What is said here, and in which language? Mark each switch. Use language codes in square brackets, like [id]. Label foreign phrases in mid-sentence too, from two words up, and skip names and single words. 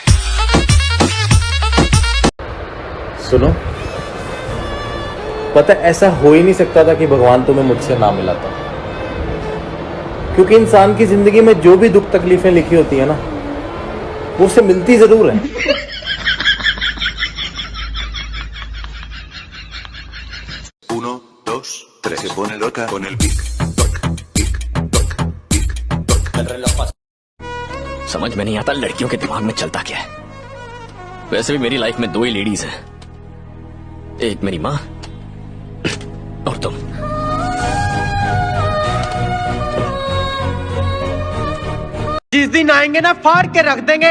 [hi] सुनो, पता ऐसा हो ही नहीं सकता था कि भगवान तुम्हें मुझसे ना मिलाता, क्योंकि इंसान की जिंदगी में जो भी दुख तकलीफें लिखी होती है ना, वो उससे मिलती जरूर है। [es] Uno, dos, tres. Se pone loca con el pic. [hi] समझ में नहीं आता लड़कियों के दिमाग में चलता क्या है। वैसे भी मेरी लाइफ में 2 ही लेडीज हैं, एक मेरी माँ और तुम। जिस दिन आएंगे ना, फाड़ के रख देंगे।